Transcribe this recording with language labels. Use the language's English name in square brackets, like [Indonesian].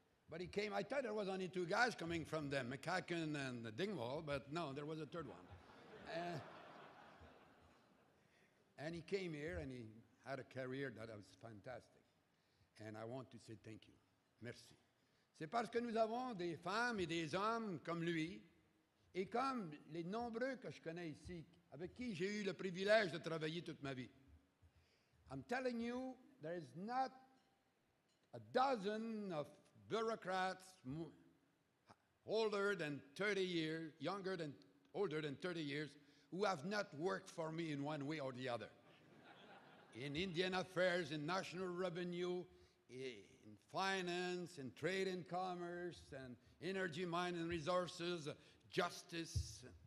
[English] But he came, I thought there was only two guys coming from them, McCacken and Dingwall, but no, there was a third one. And he came here and he had a career that was fantastic. And I want to say thank you. [French] Merci. C'est parce que nous avons des femmes et des hommes comme lui, et comme les nombreux que je connais ici, avec qui j'ai eu le privilège de travailler toute ma vie. [English] I'm telling you, there is not a dozen of bureaucrats older than 30 years, older than 30 years, who have not worked for me in one way or the other. In Indian affairs, in national revenue, in finance, in trade and commerce, and energy, mine and resources, justice.